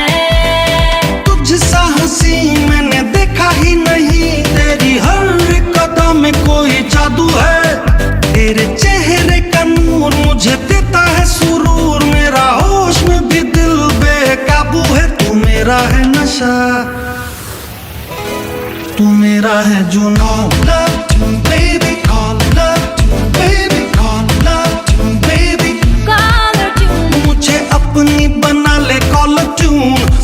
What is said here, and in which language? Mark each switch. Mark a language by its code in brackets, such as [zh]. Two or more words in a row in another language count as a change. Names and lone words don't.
[hi] तुझसा हंसी मैंने देखा ही नहीं, तेरी हर कदम में कोई जादू है। तेरे चेहरे का नूर मुझे देता है सुरूर, मेरा होश में भी दिल बेकाबू है। तू मेरा है नशा, तू मेरा है जुनून। [en] Love you baby, call love you baby, call love you baby, Caller tune। [hi] मुझे अपनी बना ले [en] caller tune.